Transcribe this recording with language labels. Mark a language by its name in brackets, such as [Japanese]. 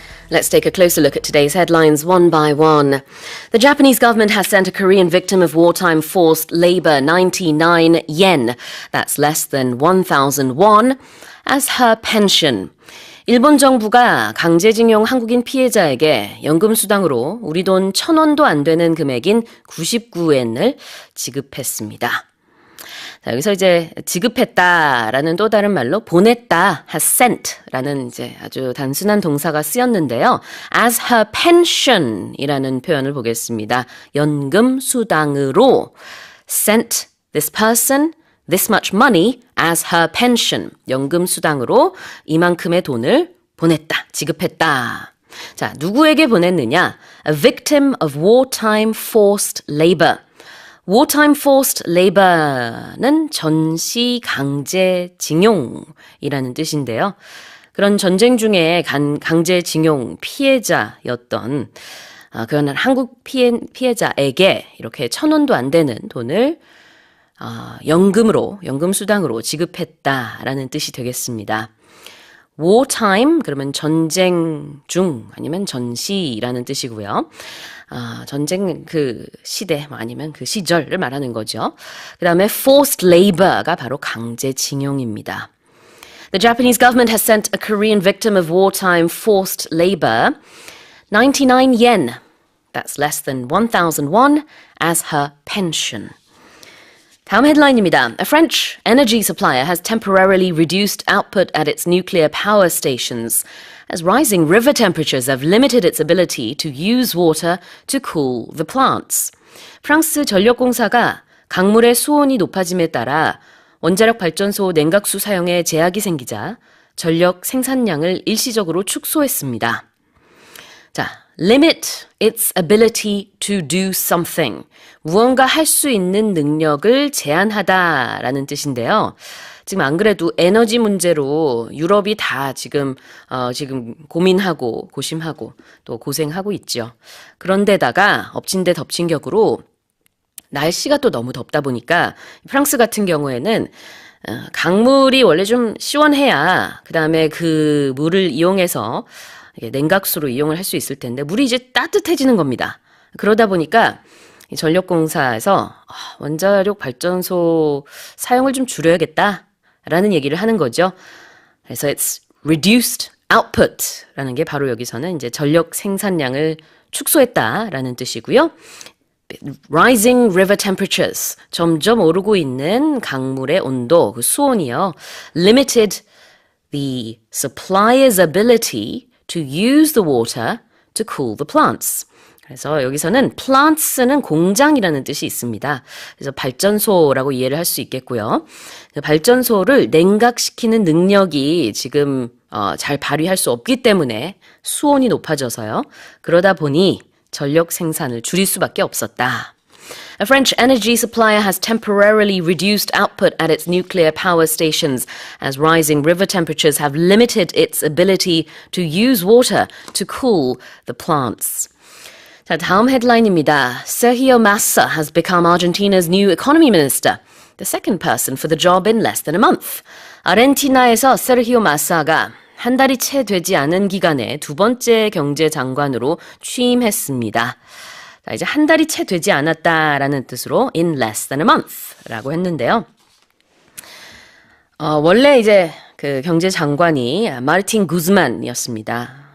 [English] Let's take a closer look at today's headlines one by one. The Japanese government has sent a Korean victim of wartime forced labor 99 yen, that's less than 1,000 won, as her pension. [Korean] 일본 정부가 강제징용 한국인 피해자에게 연금수당으로 우리 돈 1,000원도 안 되는 금액인 99엔을 지급했습니다. 자, 여기서 이제 지급했다라는 또 다른 말로 보냈다, has sent라는 이제 아주 단순한 동사가 쓰였는데요. as her pension이라는 표현을 보겠습니다. 연금 수당으로 [English] sent this person this much money as her pension. [Korean] 연금 수당으로 이만큼의 돈을 보냈다, 지급했다. 자, 누구에게 보냈느냐? [English] A victim of wartime forced labor. [Korean] wartime forced labor는 전시 강제징용이라는 뜻인데요. 그런 전쟁 중에 강제징용 피해자였던 그런 한국 피해자에게 이렇게 1,000원도 안 되는 돈을 연금으로, 연금수당으로 지급했다라는 뜻이 되겠습니다. wartime, 그러면 전쟁 중 아니면 전시라는 뜻이고요. 전쟁 그 시대 아니면 그 시절을 말하는 거죠. 그 다음에 forced labor가 바로 강제징용입니다. [English] The Japanese government has sent a Korean victim of wartime forced labor 99 yen, that's less than 1,000 won, as her pension. [Korean] 다음 헤드라인입니다. [English] A French energy supplier has temporarily reduced output at its nuclear power stations as rising river temperatures have limited its ability to use water to cool the plants. [Korean] 프랑스 전력공사가 강물의 수온이 높아짐에 따라 원자력 발전소 냉각수 사용에 제약이 생기자 전력 생산량을 일시적으로 축소했습니다. [English] 자, limit its ability to do something. [Korean] 무언가 할 수 있는 능력을 제한하다라는 뜻인데요. 지금 안 그래도 에너지 문제로 유럽이 다 지금 고민하고 고심하고 또 고생하고 있죠. 그런데다가 엎친 데 덮친 격으로 날씨가 또 너무 덥다 보니까 프랑스 같은 경우에는 강물이 원래 좀 시원해야 그다음에 그 물을 이용해서 냉각수로 이용을 할 수 있을 텐데 물이 이제 따뜻해지는 겁니다. 그러다 보니까 전력공사에서 원자력 발전소 사용을 좀 줄여야겠다라는 얘기를 하는 거죠. 그래서 [English] it's reduced output [Korean] 라는 게 바로 여기서는 이제 전력 생산량을 축소했다라는 뜻이고요. [English] Rising river temperatures, [Korean] 점점 오르고 있는 강물의 온도, 그 수온이요. [English] Limited the supplier's ability to use the water to cool the plants. [Korean] 그래서 여기서는 plants는 공장이라는 뜻이 있습니다. 그래서 발전소라고 이해를 할 수 있겠고요. 발전소를 냉각시키는 능력이 지금 잘 발휘할 수 없기 때문에 수온이 높아져서요. 그러다 보니 전력 생산을 줄일 수밖에 없었다. [English] A French energy supplier has temporarily reduced output at its nuclear power stations as rising river temperatures have limited its ability to use water to cool the plants. [Korean] 자, 다음 헤드라인입니다. [English] Sergio Massa has become Argentina's new economy minister, the second person for the job in less than a month. [Korean] 아르헨티나에서 세르히오 마사가 한 달이 채 되지 않은 기간에 두 번째 경제장관으로 취임했습니다. 자, 이제 한 달이 채 되지 않았다라는 뜻으로 [English] in less than a month [Korean] 라고 했는데요. 원래 이제 그 경제장관이 마르틴 구즈만이었습니다.